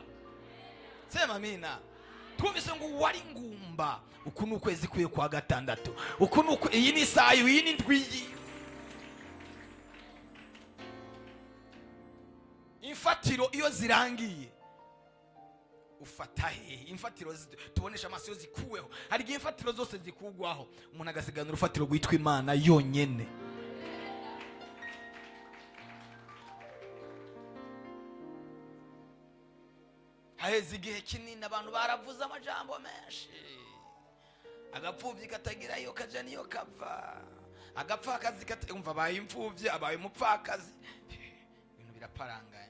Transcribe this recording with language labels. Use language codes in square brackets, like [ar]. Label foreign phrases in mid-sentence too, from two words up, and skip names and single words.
[sw] Sema amina. [rn] Twumvise ngo wari ngumba, uku n'ukwezi kwiye kwa gatandatu, uku n'uko iyi ni isayo, iyi ni ndwi. Imfatiro iyo zirangiye ufata he? Imfatiro tubonesha amaso zikuweho. Hari igihe imfatiro zose zikugwaho umuntu agasigana urufatiro rwitwa Imana yonyene. Haheze igihe kinini abantu baravuze amajambo menshi, agapfuvyi katagirayo kaja niyo kava, agapfakazi umva abaye imfuvyi abaye umupfakazi, ibintu biraparanganye.